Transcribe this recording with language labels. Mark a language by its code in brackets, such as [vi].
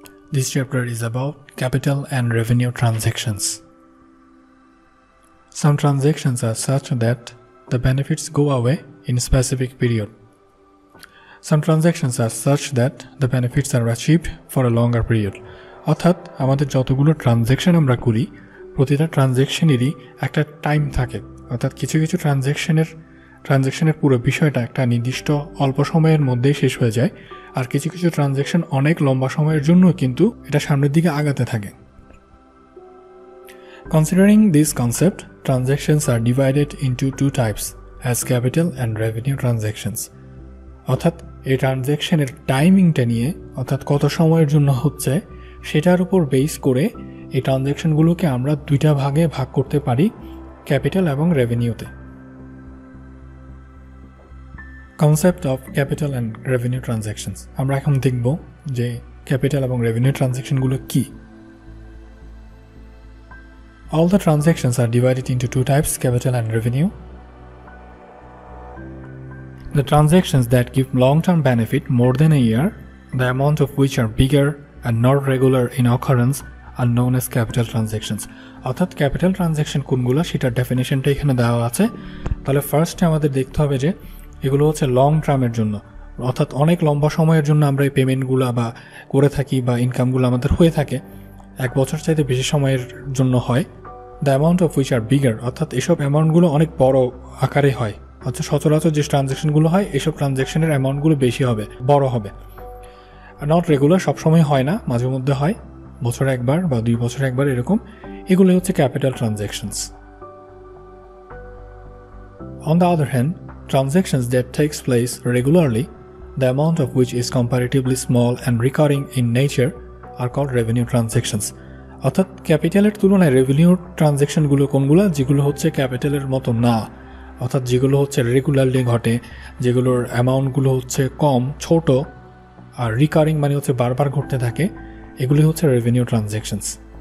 [en] This chapter is about capital and revenue transactions. Some transactions are such that the benefits go away in a specific period. Some transactions are such that the benefits are achieved for a longer period. [bn] অর্থাৎ আমাদের যতগুলো transaction আমরা করি প্রতিটা ট্রানজ্যাকশনেরই একটা time থাকে। অর্থাৎ কিছু কিছু ট্রানজ্যাকশনের পুরো বিষয়টা একটা নির্দিষ্ট অল্প সময়ের মধ্যেই শেষ হয়ে যায়, আর কিছু কিছু ট্রানজ্যাকশন অনেক লম্বা সময়ের জন্য কিন্তু এটা সামনের দিকে আগাতে থাকে। [en] Considering this concept, transactions are divided into two types as capital and revenue transactions. [bn] অর্থাৎ এই ট্রানজ্যাকশনের টাইমিংটা নিয়ে, অর্থাৎ কত সময়ের জন্য হচ্ছে সেটার উপর বেস করে এই ট্রানজ্যাকশনগুলোকে আমরা দুইটা ভাগে ভাগ করতে পারি, ক্যাপিটাল এবং রেভিনিউতে। [en] Concept of capital and revenue transactions. [bn] আমরা এখন দেখব যে ক্যাপিটাল এবং রেভিনিউ ট্রানজ্যাকশনগুলো কি। [en] All the transactions are divided into two types, capital and revenue. The transactions that give long-term benefit more than a year, the amount of which are bigger and not regular in occurrence, are known as capital transactions. [bn] অর্থাৎ capital transaction কোনগুলো সেটার ডেফিনেশনটা এখানে দেওয়া আছে। তাহলে ফার্স্টে আমাদের দেখতে হবে যে এগুলো হচ্ছে লং টার্মের জন্য, অর্থাৎ অনেক লম্বা সময়ের জন্য আমরা এই পেমেন্টগুলো বা করে থাকি বা ইনকামগুলো আমাদের হয়ে থাকে, এক বছর চাইতে বেশি সময়ের জন্য হয়। [en] the amount of which are bigger, [bn] অর্থাৎ এসব অ্যামাউন্টগুলো অনেক বড় আকারে হয়। অর্থাৎ সচরাচর যে ট্রানজ্যাকশনগুলো হয় এসব ট্রানজ্যাকশনের অ্যামাউন্টগুলো বেশি হবে, বড় হবে। আর [en] not regular, [bn] সবসময় হয় না, মাঝে মধ্যে হয়, বছরে একবার বা 2 বছরে একবার এরকম। এগুলো হচ্ছে capital transactions. [en] On the other hand, transactions that takes place regularly, the amount of which is comparatively small and recurring in nature, are called revenue transactions. [bn] অর্থাৎ ক্যাপিটালের তুলনায় রেভিনিউ ট্রানজ্যাকশনগুলো কোনগুলো, যেগুলো হচ্ছে ক্যাপিটালের মতো না, অর্থাৎ যেগুলো হচ্ছে রেগুলারলি ঘটে, যেগুলোর অ্যামাউন্টগুলো হচ্ছে কম, ছোট, আর রিকারিং মানে হচ্ছে বারবার ঘটতে থাকে, এগুলি হচ্ছে রেভিনিউ ট্রানজ্যাকশনস।